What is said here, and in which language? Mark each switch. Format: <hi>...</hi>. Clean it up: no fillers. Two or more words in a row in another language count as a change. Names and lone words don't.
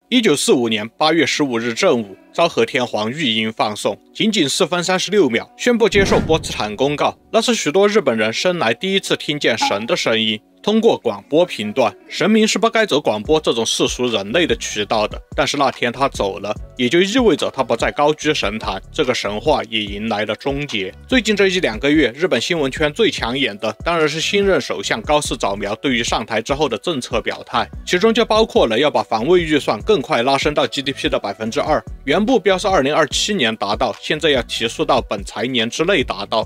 <zh>1945 年8月15日正午，昭和天皇御音放送，仅仅4分36秒，宣布接受波茨坦公告。那是许多日本人生来第一次听見神的声音。通過廣播頻段，神明是不該走廣播這種世俗人類的渠道的。但是那天他走了，也就意味着他不再高居神壇，這個神話也迎來了終結。最近這1-2個月，日本新聞圈最搶眼的當然是新任首相高市早苗對於上台之後的政策表態，其中就包括了要把防衛預算更快拉升到 GDP 的2%，原目標是2027年達到，現在要提速到本財年之內達到。</zh>